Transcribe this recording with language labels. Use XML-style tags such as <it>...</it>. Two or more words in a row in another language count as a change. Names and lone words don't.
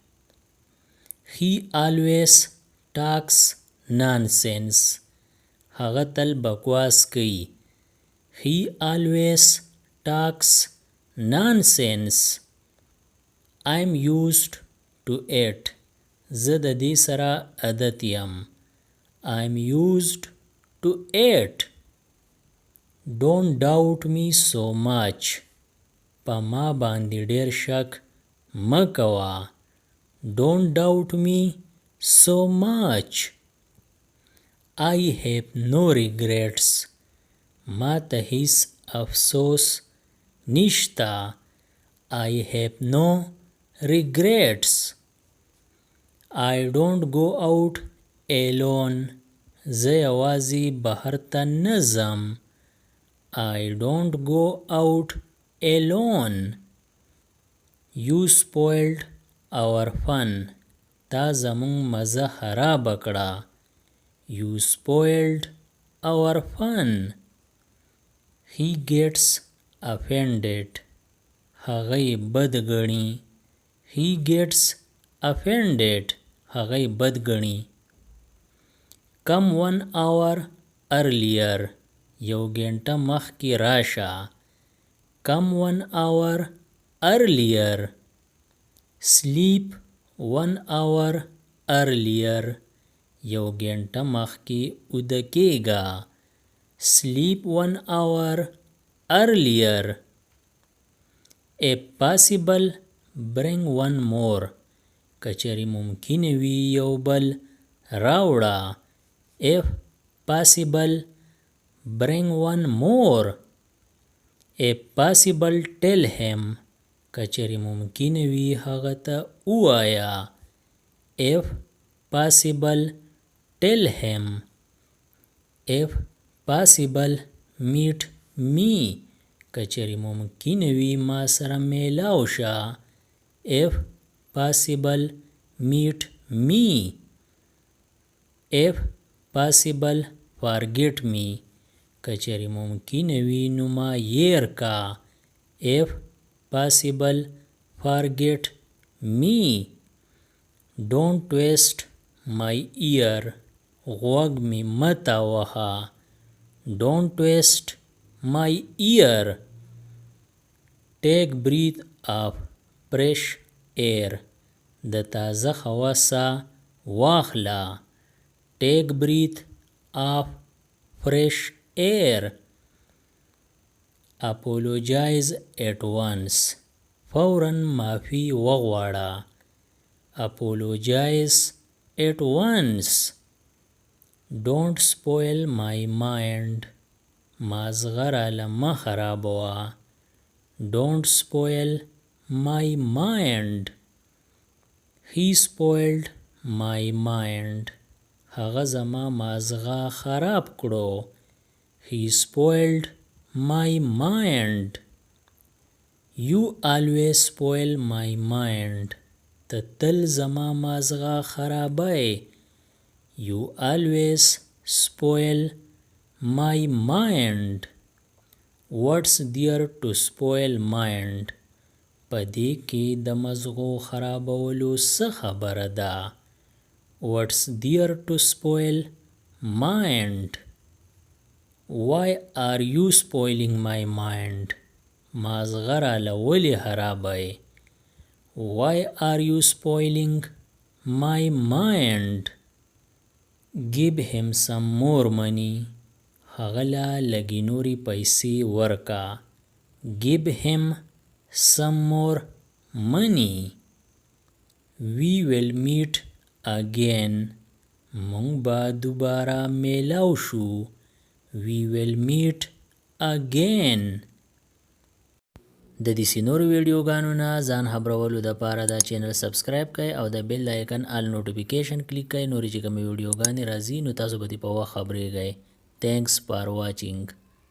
<en>He always talks nonsense.</en> <ps>هغه تل بکواس کوي.</ps> <en>He always talks nonsense. I'm used to it.</en> <ps>زه د دې سره عادت یم.</ps> <en>I'm used to it. Don't doubt me so much.</en> <ps>په ما باندې ډیر شک مه کوه.</ps> <en>Don't doubt me so much. I have no regrets.</en> <ps>ما ته هیڅ افسوس نشته.</ps> <en>I have no regrets. I don't go out alone.</en> <ps>زه یوازې بهر ته نه ځم.</ps> <en>I don't go out alone. You spoiled our fun.</en> <ps>تا زمون مزه خراب کړه.</ps> <en>You spoiled our fun. He gets offended.</en> <ps>هغه بد ګڼي.</ps> <en>He gets offended.</en> <ps>هغه بد ګڼي.</ps> <en>Come 1 hour earlier.</en> <ps>یو ګنټه مخکې راشه.</ps> <en>Come 1 hour earlier. Sleep 1 hour earlier.</en> <ps>یو ګنټه مخکې ویده کېږه.</ps> <en>Sleep 1 hour earlier. If possible, bring one more.</en> <ps>کچری ممکن وي یو بل راوړه.</ps> <en>If possible, bring one more. If possible, tell him.</en> <ps>کچری ممکن وي هغه ته ووایه.</ps> <en>If possible, tell him. If possible, meet me.</en> <ps>کچری ممکن وي ما سره میلاو شه.</ps> <en>If possible, meet me. If possible, forget me.</en> <ps>کچری ممکن وي نو ما هیر کا.</ps> <en>If possible, forget me. Don't twist my ear.</en> <ps>غوږ می مه وهه.</ps> <en>Don't twist my ear. Take breath of fresh air.</en> <ps>د تازه هوا ساه واخله.</ps> <en>Take breath of fresh air. Apologize at once.</en> <ps>فوراً معافی وغواړه.</ps> <en>Apologize at once. Don't spoil my mind.</en> <ps>مازغه راله مه خرابوه.</ps> <en>Don't spoil my mind. He spoiled my mind.</en> <ps>هغه زما مازغه خراب کړو.</ps> <en>He spoiled my mind. You always spoil my mind.</en> <ps>ته تل زما مازغه خرابای.</ps> <en>You always spoil my mind. What's there to spoil mind?</en> <ps>پدې کې د مزغو خرابولو څه خبره ده؟</ps> <en>What's there to spoil mind? Why are you spoiling my mind?</en> <ps>مازغه راله ولې خرابوي؟</ps> <en>Why are you spoiling my mind? Give him some more money.</en> <ps>هغه له لږې نورې پیسې ورکا.</ps> <en>Give him some more money. We will meet again.</en> <ps>مونږ به دوباره میلاو شو.</ps> <en>We will meet again.</en> <ps>د دې نورو ویډیوګانو نه ځان خبرولو دپاره دا</ps> <en>channel subscribe</en> <ps>کړئ او د</ps> <en>bell icon all notification click</en> <ps>کړئ. نورې چې کومې ویډیوګانې راځي نو تاسو به دې په وخت خبریږئ.</ps> <en>Thanks for watching.</en>